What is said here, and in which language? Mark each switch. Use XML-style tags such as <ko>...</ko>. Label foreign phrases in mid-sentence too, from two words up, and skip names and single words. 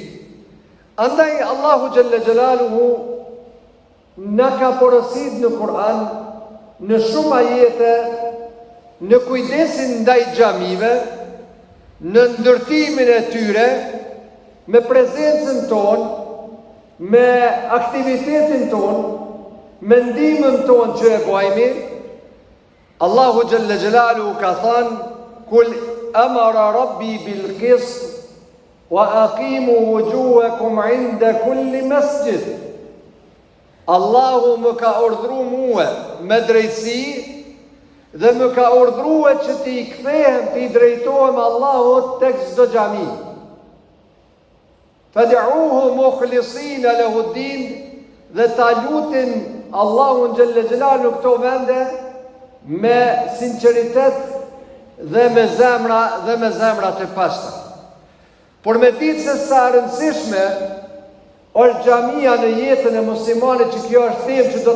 <sq>Andaj Allahu</sq> <ar>جل جلاله</ar> <sq>në ka porosit në Kur'an, në shumë ajete, në kujdesin ndaj xhamive, në ndërtimin e tyre, me prezencën tonë, me aktivitetin tonë, me ndihmën tonë që e bëjmë. Allahu</sq> <ar>جل جلاله</ar> <sq>ka thënë:</sq> <ar>"قل أمر ربي بالقسط وأقيموا وجوهكم عند كل مسجد."</ar> <sq>Allahu më ka urdhëruar mua me drejtësi dhe më ka urdhëruar që të i kthehem, të i drejtohem Allahut tek çdo xhami.</sq> <ar>فادعوه مخلصين له الدين,</ar> <sq>dhe ta lutin Allahun</sq> <ar>جل جلاله</ar> <sq>këto vende me sinqeritet dhe me zemra të pashta. Por me ditë se sa rëndësishme është xhamia në jetën e muslimanit, që kjo është temë që do</sq>